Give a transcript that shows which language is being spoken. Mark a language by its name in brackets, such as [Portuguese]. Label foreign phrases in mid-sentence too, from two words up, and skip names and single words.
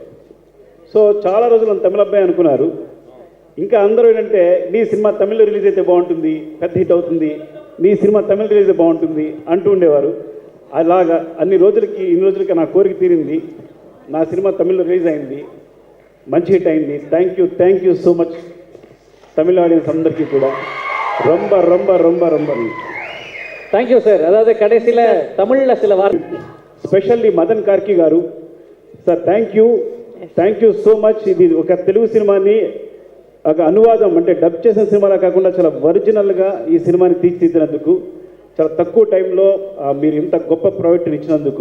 [Telugu] సో చాలా రోజులు నన్ను తమిళ అబ్బాయి అనుకున్నారు. ఇంకా అందరూ ఏంటంటే నీ సినిమా తమిళ్లో రిలీజ్ అయితే బాగుంటుంది, పెద్ద హిట్ అవుతుంది, నీ సినిమా తమిళ రిలీజ్ అయితే బాగుంటుంది అంటూ ఉండేవారు. అలాగా ఇన్ని రోజులకి నా కోరిక తీరింది. నా సినిమా తమిళ్లో రిలీజ్ అయింది, మంచి హిట్ అయింది. [English] thank you so much [Tamil] தமிழ் ஆடியன்ஸ் [Telugu] అందరికీ కూడా [Tamil] ரொம்ப ரொம்ப ரொம்ப ரொம்ப தேங்க்யூ சார். அதாவது கடைசியில் தமிழில் சில வார்த்தை, [Telugu] స్పెషల్లీ మదన్ కార్కి గారు సార్, [English] thank you so much. [Telugu] ఇది ఒక తెలుగు సినిమాని ఒక అనువాదం అంటే డబ్ చేసిన సినిమాలా కాకుండా చాలా ఒరిజినల్గా ఈ సినిమాని తీర్చిదిద్దినందుకు చాలా తక్కువ టైంలో మీరు ఇంత గొప్ప ప్రాజెక్టుని ఇచ్చినందుకు.